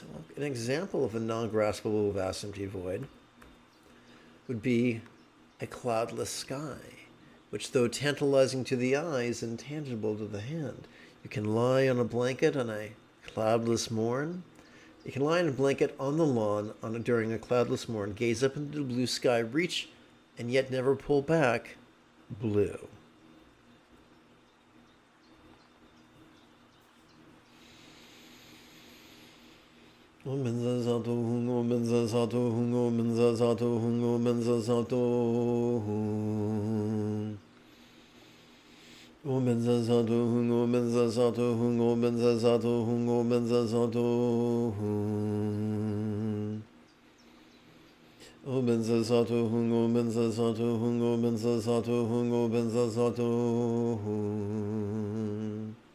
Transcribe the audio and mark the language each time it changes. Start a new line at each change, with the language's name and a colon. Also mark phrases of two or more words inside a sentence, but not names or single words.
English: Well, an example of a non-graspable vast empty void would be a cloudless sky, which, though tantalizing to the eye, is intangible to the hand. You can lie on a blanket on a cloudless morn. You can lie on a blanket on the lawn during a cloudless morn, gaze up into the blue sky, reach, and yet never pull back. Blue.
Tibetan: ཨོཾ་བཛྲ་སཏྭ་ཧཱུྃ ཨོཾ་བཛྲ་སཏྭ་ཧཱུྃ ཨོཾ་བཛྲ་སཏྭ་ཧཱུྃ ཨོཾ་བཛྲ་སཏྭ་ཧཱུྃ. ཨོཾ་བཛྲ་སཏྭ་ཧཱུྃ ཨོཾ་བཛྲ་སཏྭ་ཧཱུྃ ཨོཾ་བཛྲ་སཏྭ་ཧཱུྃ ཨོཾ་བཛྲ་སཏྭ་ཧཱུྃ. ཨོཾ་བཛྲ་སཏྭ་ཧཱུྃ ཨོཾ་བཛྲ་སཏྭ་ཧཱུྃ ཨོཾ་བཛྲ་སཏྭ་ཧཱུྃ ཨོཾ་བཛྲ་སཏྭ་ཧཱུྃ.